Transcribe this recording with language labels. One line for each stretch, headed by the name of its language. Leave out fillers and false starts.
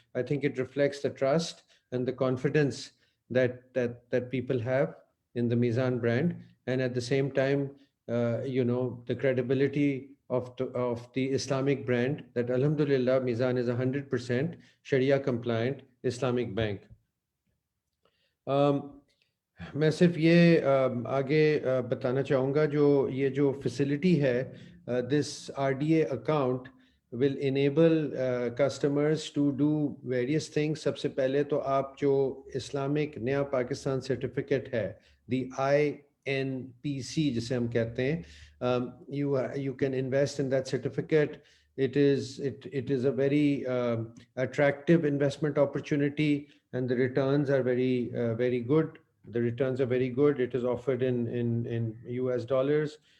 English: I think it reflects the trust and the confidence that people have in the Mizan brand, and at the same time, the credibility of the Islamic brand, that Alhamdulillah, Mizan is 100% Sharia compliant Islamic bank.
Urdu: میں صرف یہ آگے بتانا چاہوں گا یہ جو facility ہے
English: This RDA account will enable customers to do various things.
Urdu: سب سے پہلے تو آپ جو اسلامک نیا پاکستان سرٹیفکیٹ ہے دی INPC جسے ہم کہتے ہیں,
English: you can invest in that certificate. It is a very attractive investment opportunity, and the returns are very good. The returns are very good. It is offered in US dollars.